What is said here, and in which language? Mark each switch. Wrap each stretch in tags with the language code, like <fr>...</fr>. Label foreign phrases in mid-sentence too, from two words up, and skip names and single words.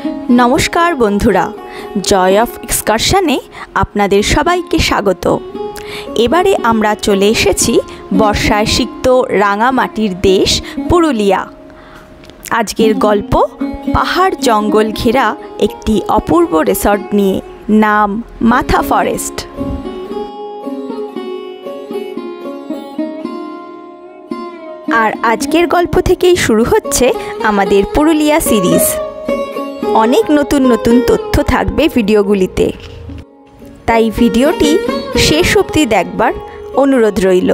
<bn>নমস্কার বন্ধুরা জয় অফ এক্সকার্শনে আপনাদের সবাইকে স্বাগত। এবারে আমরা চলে এসেছি বর্ষায় সিক্ত রাঙামাটির দেশ পুরুলিয়া। আজকের গল্প পাহাড় জঙ্গল ঘেরা একটি অপূর্ব রিসর্ট নিয়ে, নাম মাথা ফরেস্ট। আর আজকের গল্প থেকেই শুরু হচ্ছে আমাদের পুরুলিয়া সিরিজ। অনেক নতুন নতুন তথ্য থাকবে ভিডিওগুলিতে, তাই ভিডিওটি শেষ অব্দি দেখবার অনুরোধ রইল।</bn>